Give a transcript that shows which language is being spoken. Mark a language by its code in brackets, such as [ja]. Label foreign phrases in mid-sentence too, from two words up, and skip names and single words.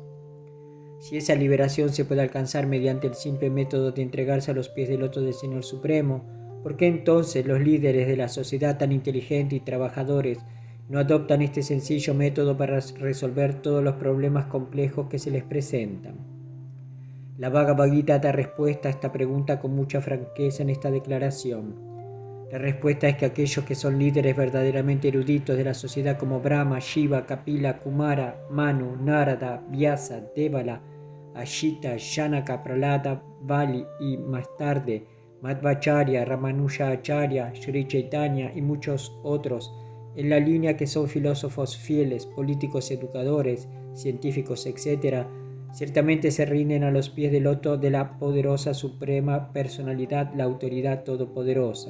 [es] Si esa liberación se puede alcanzar mediante el simple método de entregarse a los pies del loto del Señor Supremo, ¿por qué entonces los líderes de la sociedad tan inteligente y trabajadores no adoptan este sencillo método para resolver todos los problemas complejos que se les presentan? La Bhagavad Gita da respuesta a esta pregunta con mucha franqueza en esta declaración. La respuesta es que aquellos que son líderes verdaderamente eruditos de la sociedad como Brahma, Shiva, Kapila, Kumara, Manu, Narada, Vyasa, Devala, Ashita, Janaka, Prahlada, Bali y más tarde Madhvacharya, Ramanuja Acharya, Sri Chaitanya y muchos otros, en la línea que son filósofos fieles, políticos educadores, científicos, etc., ciertamente se rinden a los pies del loto de la poderosa suprema personalidad, la autoridad todopoderosa.